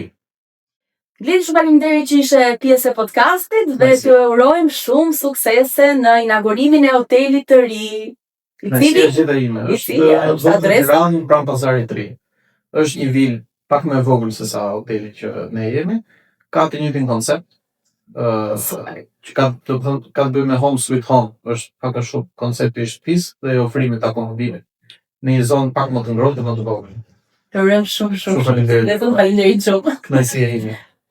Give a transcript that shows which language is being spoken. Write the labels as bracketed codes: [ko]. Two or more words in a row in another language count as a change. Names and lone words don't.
[sq] Gledi, shumë faleminderit që ishe pjesë e podcastit dhe të urojmë shumë suksese në inaugurimin e hotelit të ri. Në si e gjitha ime, është adresa pranë Pazarit të Ri. Është një vilë pak më e vogël se sa hoteli që ne jemi, ka të njëjtin koncept, që ka të bëjë me [en] home sweet home, [sq] është pak a shumë koncepti i shtëpisë dhe ofrimit të akomodimit. Në një zonë pak më të ngrohtë dhe më të vogël. Të urojmë shumë. Faleminderit. Faleminderit shumë. Kënaqësi e ime.